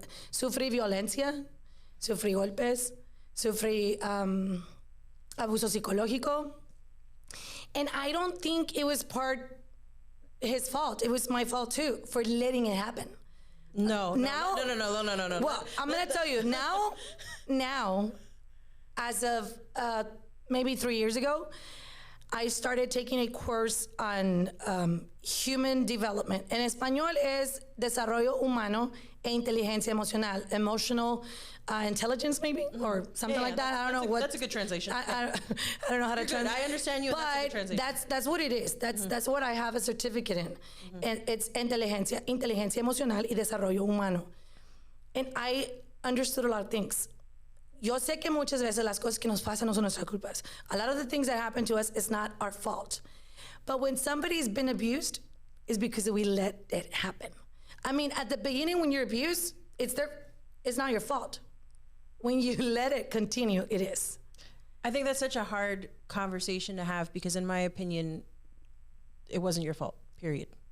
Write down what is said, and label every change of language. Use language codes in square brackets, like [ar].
[es] Sufrí violencia, sufrí golpes, sufrí abuso psicológico. [en] And I don't think it was his fault. It was my fault too for letting it happen. No. Now, No. Well, I'm gonna tell you now, as of maybe 3 years ago, I started taking a course on human development. [es] En español es desarrollo humano e inteligencia emocional, [en] emotional intelligence maybe, or something like that. I don't know what. That's a good translation. I don't know how to translate. I understand you. But that's a good translation. that's what it is. That's what I have a certificate in. And it's [es] inteligencia emocional y desarrollo humano. [en] And I understood a lot of things. [es] Yo sé que muchas veces las cosas que nos pasan no son nuestras culpas. [en] A lot of the things that happen to us is not our fault. But when somebody's been abused, it's because we let it happen. I mean, at the beginning when you're abused, it's not your fault. When you let it continue, it is. I think that's such a hard conversation to have because in my opinion, it wasn't your fault, period.